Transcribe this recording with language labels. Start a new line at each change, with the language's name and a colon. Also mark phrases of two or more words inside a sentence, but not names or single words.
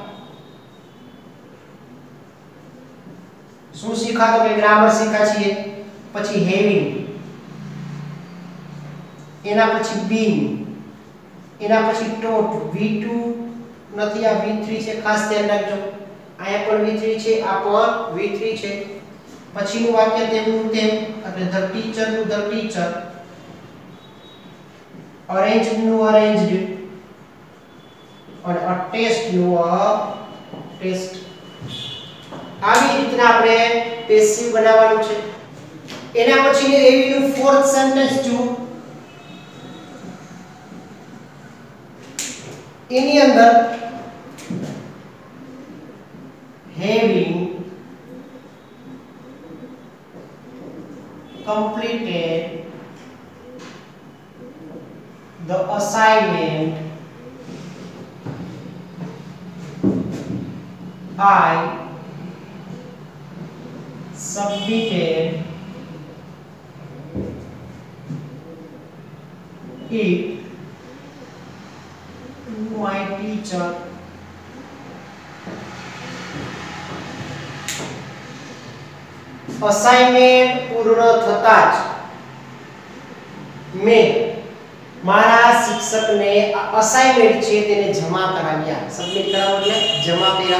Gujarati: શું શીખા તો કે ગ્રામર શીખા છીએ, પછી હેવિંગ, એના પછી બીન, એના પછી ટોટ, V2 નથી આ V3 છે, ખાસ ધ્યાન રાખજો. અહીંયા પણ V3 છે, આ પણ V3 છે. પછીનું વાક્ય તેમનું તેમ એટલે
English: the teacher
Gujarati: નું
English: the teacher, arranged નું arranged અને a test નું a test.
Gujarati: આવી રીતના આપણે પેસિવ બનાવવાનું છે. એના પછી એવી નું
English: fourth sentence
Gujarati: જો એની અંદર having
English: completed the assignment I submitted it to my teacher.
Gujarati: અસાઇનમેન્ટ પૂર્ણ થતા જ મેં મારા શિક્ષકને આ અસાઇનમેન્ટ છે તેને જમા કરાવ્યા. સબમિટ કરાવો એટલે જમા કર્યા.